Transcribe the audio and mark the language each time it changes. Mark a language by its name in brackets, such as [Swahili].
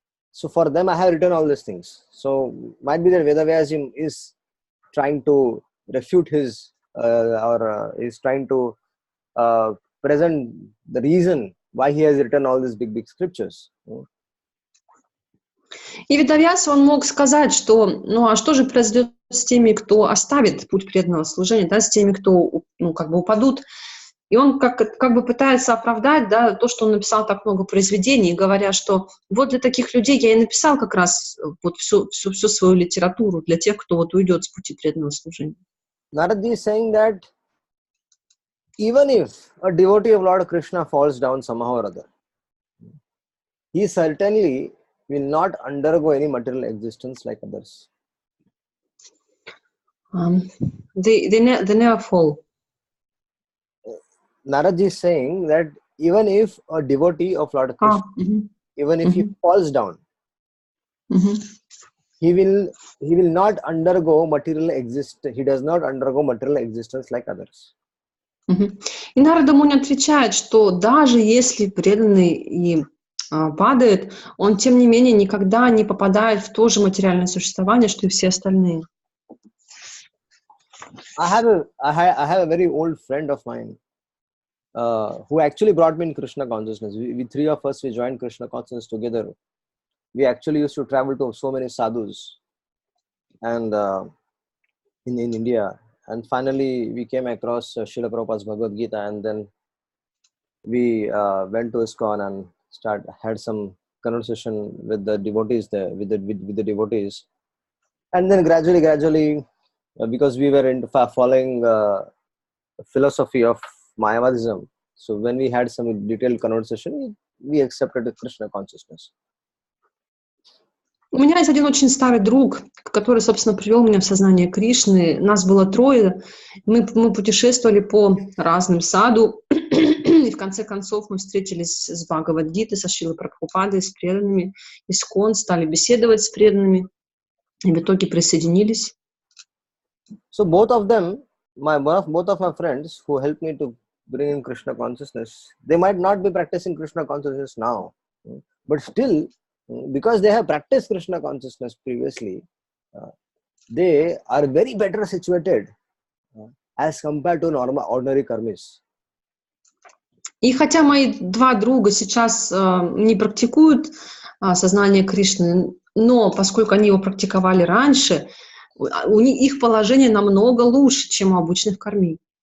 [English] So for them, I have written all these things. So might be that Vedavyasji is trying to refute his is trying to present the reason why he has written all these big scriptures. [Russian] И Ведавьяса, он мог сказать, что, ну а что же произойдет с теми, кто оставит путь преданного служения, да, с теми, кто, ну, как бы упадут. И он как бы пытается оправдать, да, то, что он написал так много произведений, говоря, что вот для таких людей я и написал как раз вот всю свою литературу, для тех, кто вот уйдет с пути преданного служения. [English] Narada is saying that even if a devotee of Lord Krishna falls down somehow or other, he certainly will not undergo any material existence like others. They never fall. Narada is saying that even if a devotee of Lord Krishna, even if he falls down, he will not undergo material existence. He does not undergo material existence like others. [Russian] И Нарада Муни отвечает, что даже если преданный и падает, он, тем не менее, никогда не попадает в то же материальное существование, что и все остальные. [English] I have a very old friend of mine who actually brought me in Krishna consciousness. We three of us, we joined Krishna consciousness together. We actually used to travel to so many sadhus and in India. And finally, we came across Srila Prabhupada's Bhagavad Gita, and then we went to ISKCON and had some conversation with the devotees there, with the devotees. And then gradually, because we were following philosophy of Mayavadism, so when we had some detailed conversation, we accepted the Krishna consciousness. [Russian] У меня есть один очень старый друг, который, собственно, привел меня в сознание Кришны. Нас было трое. Мы путешествовали по разным саду. И в конце концов мы встретились с Бхагавад-гитой, со Шрилой Прабхупадой, с преданными. ISKCON, стали беседовать с преданными. И в итоге присоединились. [English] So both of them, both of my friends who helped me to bring in Krishna consciousness, they might not be practicing Krishna consciousness now, but still because they have practiced Krishna consciousness previously, they are very better situated as compared to ordinary karmis. [Russian] И хотя мои два друга сейчас не практикуют сознание Кришны, но поскольку они его практиковали раньше, их положение намного лучше, чем у обычных карми.